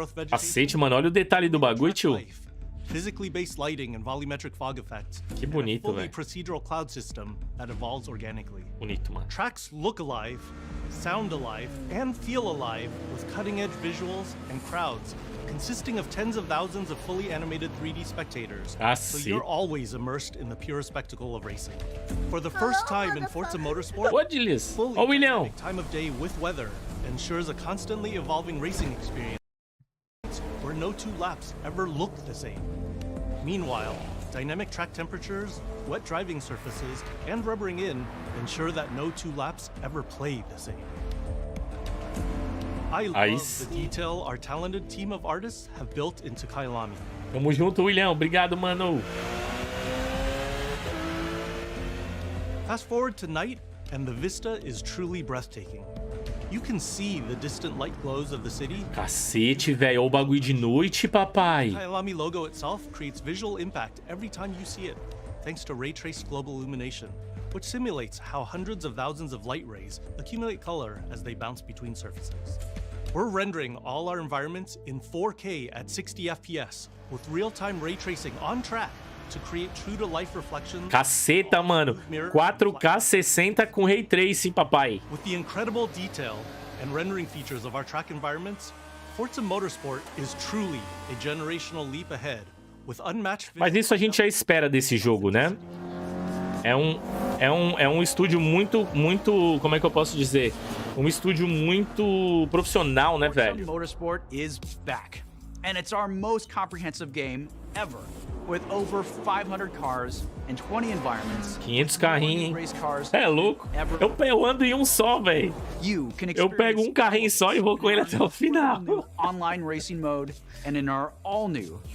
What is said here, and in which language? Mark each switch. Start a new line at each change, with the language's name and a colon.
Portuguese: Cacete, mano, olha o detalhe do bagulho, tio.
English: Physically based lighting and volumetric fog effects.
Portuguese: Que bonito, velho.
English: Procedural cloud system that evolves organically.
Portuguese: Bonito, mano.
English: Tracks look alive, sound alive, and feel alive with cutting-edge visuals and crowds consisting of tens of thousands of fully animated 3D spectators. So you're always immersed in the pure spectacle of racing. For the first time in Forza Motorsport, fully dynamic time of day with weather ensures a constantly evolving racing experience where no 2 laps ever look the same. Meanwhile, dynamic track temperatures, wet driving surfaces, and rubbering in ensure that no 2 laps ever play the same. I love the detail our talented team of artists have built into Kailami.
Portuguese: Tamo junto, William. Obrigado, mano.
English: Fast forward to night, and the vista is truly breathtaking. You can see the distant light glows of the city.
Portuguese: Cacete, velho. Olha o bagulho de noite, papai.
English: The Kailami logo itself creates visual impact every time you see it, thanks to ray-traced global illumination, which simulates how hundreds of thousands of light rays accumulate color as they bounce between surfaces. We're rendering all our environments in 4K at 60 FPS, with real-time ray tracing on track to create true-to-life reflections.
Portuguese: Caceta, mano. 4K 60 com Ray Tracing, papai.
English: With the incredible detail and rendering features of our track environments, Forza Motorsport is truly a generational leap ahead, with unmatched.
Portuguese: Mas isso a gente já espera desse jogo, né? É um estúdio muito, como é que eu posso dizer? Um estúdio muito profissional, né, velho?
English: Forza Motorsport is back, and it's our most comprehensive game ever, with over 500 cars and 20 environments.
Portuguese: 500 carrinhos, hein? É louco. Eu ando em um só, velho. Eu pego um carrinho só e vou com ele até o final.
English: Online racing mode and in our all new.